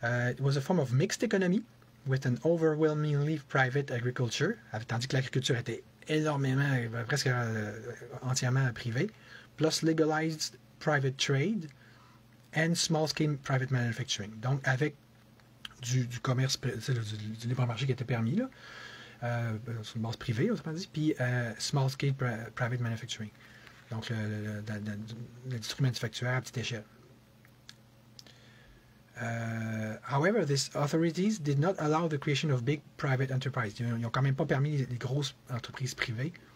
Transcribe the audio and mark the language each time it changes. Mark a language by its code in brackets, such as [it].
[en] It was a form of mixed economy with an overwhelmingly private agriculture, [fr] tandis que l'agriculture était énormément, presque entièrement privée, [en] plus legalized private trade and small-scale private manufacturing. [fr] Donc, avec du commerce, du libre-marché qui était permis, là, sur une base privée, autrement dit, puis [en] small-scale private manufacturing. [fr] Donc, l'industrie manufacturière à petite échelle. [en] However, these authorities did not allow the creation of big private enterprises. [fr] Ils n'ont quand même pas permis les grosses entreprises privées.